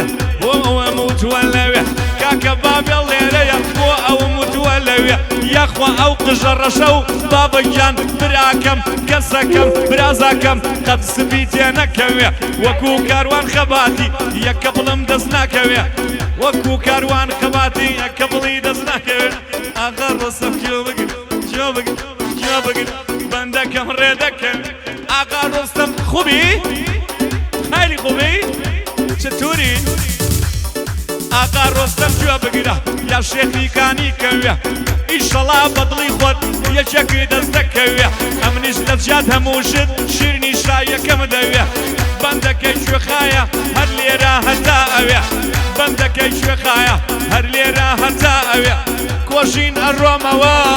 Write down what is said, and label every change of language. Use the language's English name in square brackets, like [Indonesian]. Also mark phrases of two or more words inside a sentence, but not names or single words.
[Central Kurdish] بۆ ئەوە موتووە لەوێ کاکە بابێڵ لێرەیە بۆ ئەوە موتووە لەوێ یەخوا ئەو قژە ڕەشە و بابەگیان براکەم کەسەکەم برازاکەم قەت سبی تێ نەکەوێ وەکو کاروان خەباتی یەکە بڵم دەست ناکەوێ وەکو کاروان خەباتی یەکە بڵی دەست ناکەوێ ئاغا ڕۆستەم کیۆ بگر کیۆ بگر کیۆ بگر بەندەکەم ڕێدەکەم ئاغا ڕۆستەم خوبی [Persian] خیلی خوبی چطوری [Central Kurdish] ئاغا ڕۆستەم کیۆ بگرە یا شێخی کانی کەوێ ئیشەڵا بەدڵی خۆت یەکێکی دەست دەکەوێ ئەمنیش لە جات هەموو شت شیرنی شایەکەم دەوێ بەندەکەی کوێخایە هەر لێرە هەتا ئەوێ بەندەکەی کوێخایە هەر لێرە هەتا ئەوێ کۆژین ئەڕۆمەوە